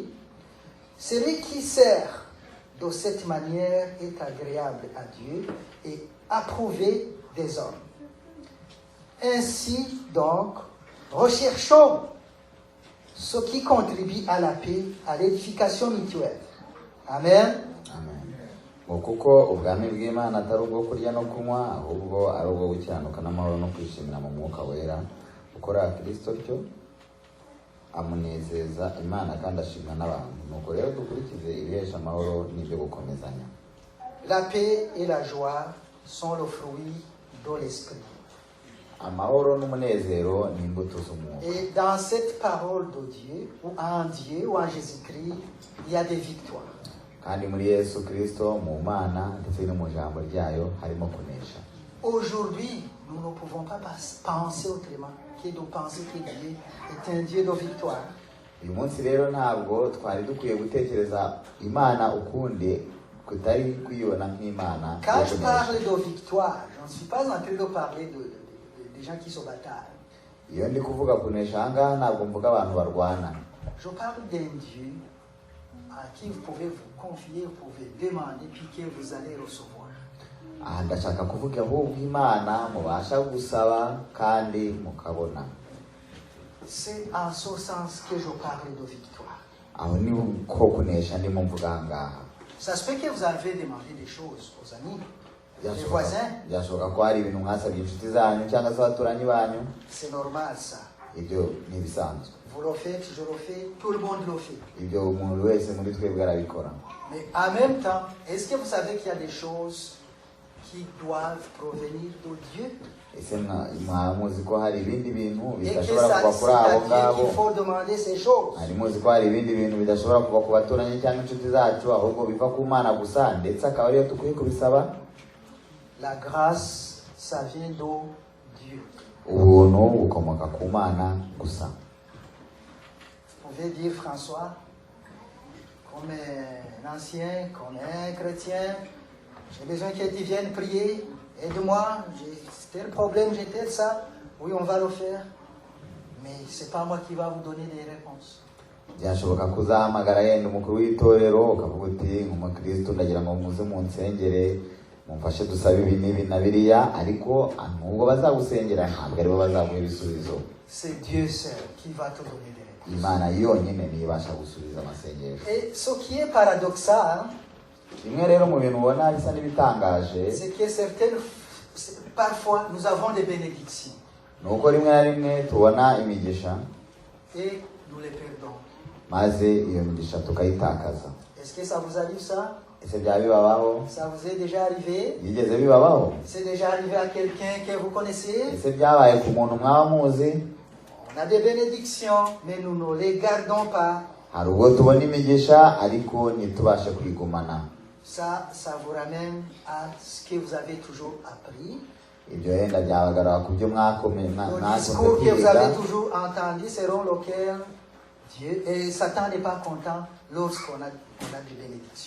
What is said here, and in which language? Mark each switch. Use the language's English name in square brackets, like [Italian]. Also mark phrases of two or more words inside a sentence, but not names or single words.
[French] Celui qui sert de cette manière est agréable à Dieu et approuvé des hommes. Ainsi donc, Recherchons ce qui contribue à la paix, à l'édification mutuelle. Amen. [Kinyarwanda] ngo kuko ubwami bw'Imana atari ubwo kurya no kunywa ahubwo ari ubwo gukiranuka n'amahoro no kwishimira mu mwuka wera ukora Kristo cyo amunezeza Imana kandi ashimwa n'abantu. Nuko rero dukurikize ibihesha amahoro n'ibyo gukomezanya. [French] La paix et la joie sont le fruit de l'esprit. [Kinyarwanda] Amahoro n'umunezero ni imbuto z'umwuka. [French] Et dans cette parole de Dieu, ou en Dieu, ou en Jésus-Christ, il y a des victoires. [Kinyarwanda] Kandi muri Yesu Kristo mu Mana ndetse no mu jambo ryayo harimo kunesha. [French] Aujourd'hui, nous ne pouvons pas penser autrement que de penser que Dieu est un Dieu de victoire. [Kinyarwanda] Uyu munsi rero ntabwo twari dukwiye gutekereza Imana ukundi kutari kwiyona nk'Imana. [French] Quand je parle de victoire, je ne suis pas en train de parler des gens qui se bataillent. [Kinyarwanda] Iyo ndi kuvuga kunesha ahangaha ntabwo mvuga abantu barwana. [French] Je parle d'un Dieu à qui vous pouvez vous confier, vous pouvez demander, puis que vous allez recevoir. [Kinyarwanda] Aha ndashaka kuvuga ahubwo Imana mubasha gusaba kandi mukabona. [French] C'est en ce sens que je parle de victoire. [Kinyarwanda] Aho ni ko kunesha ndimo mvuga ahangaha. [French] Ça se fait que vous avez demandé des choses aux amis, aux voisins. [Kinyarwanda] Byashoboka ko hari ibintu mwasabye inshuti zanyu cyangwa se abaturanyi banyu. [French] C'est normal ça. [Kinyarwanda] Ibyo ni ibisanzwe. [French] Vous le faites, je le fais, tout le monde le fait. [Kinyarwanda] Ibyo umuntu wese muri twebwe arabikora. [French] Mais en même temps, est-ce que vous savez qu'il y a des choses qui doivent provenir de Dieu? [Kinyarwanda] Ese muzi ko hari ibindi bintu [French] Et que [Kinyarwanda] bidashobora kuva kuri [French] c'est [Kinyarwanda] abo [French] à Dieu [Kinyarwanda] ngabo. [French] qu'il faut demander ces choses. [Kinyarwanda] Hari muzi ko hari ibindi bintu bidashobora kuva ku baturanyi cyangwa inshuti zacu ahubwo biva ku Mana gusa ndetse akaba ariyo dukwiye kubisaba. [French] La grâce, ça vient de Dieu. [Kinyarwanda] Ubuntu bukomoka ku Mana gusa. [French] Vous pouvez dire, François, comme un ancien, comme un chrétien, j'ai besoin que tu viennes prier, aide-moi, j'ai tel problème, j'ai tel ça. Oui, on va le faire, mais c'est pas moi qui va vous donner des réponses. [Kinyarwanda] Byashoboka kuzahamagara yenda umukuru w'itorero ukavuga uti nk'umukristo ndagira ngo muze mu nsengere mumfashe dusabe ibi n'ibi na biriya, ariko nubwo bazagusengera ntabwo aribo bazaguha ibisubizo. [French] C'est Dieu seul qui va te donner des réponses. [Kinyarwanda] Imana yonyine niyo ibasha gusubiza amasengesho. [French] Et ce qui est paradoxal, [Kinyarwanda] Rimwe rero mu bintu ubona bisa n'ibitangaje [French] c'est que parfois nous avons des bénédictions [Kinyarwanda] nuko rimwe na rimwe tubona imigisha [French] et nous les perdons. [Kinyarwanda] maze iyo migisha tukayitakaza. [French] Est-ce que ça vous arrive ça? [Kinyarwanda] Ese byaba bibabaho? [French] Ça vous est déjà arrivé? [Kinyarwanda] Yigeze bibabaho? [French] C'est déjà arrivé à quelqu'un que vous connaissez? [Kinyarwanda] Ese byabaye ku muntu mwaba muzi? [French] On a des bénédictions, mais nous ne les gardons pas. [Kinyarwanda] Hari ubwo tubona imigisha ariko ntitubashe kuyigumana. [French] Ça vous ramène à ce que vous avez toujours appris. [Kinyarwanda] Ibyo yenda byabagarura ku byo mwakomeye [French] Le discours que vous avez toujours entendu selon lequel Dieu et Satan n'est pas content lorsqu'on a des bénédictions.